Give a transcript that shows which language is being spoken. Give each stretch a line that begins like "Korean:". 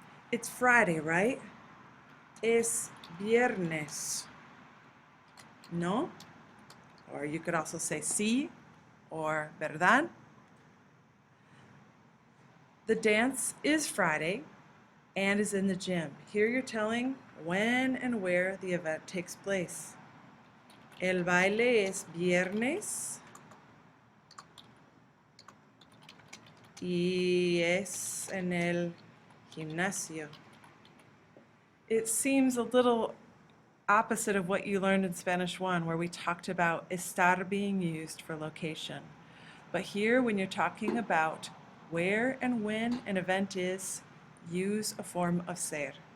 English: It's Friday, right?
Spanish: Es viernes. No?
English: Or you could also say sí or verdad. The dance is Friday and is in the gym. Here you're telling when and where the event takes place.
Spanish: El baile es viernes y es en el gimnasio.
English: It seems a little opposite of what you learned in Spanish 1, where we talked about estar being used for location. But here, when you're talking about where and when an event is, use a form of ser.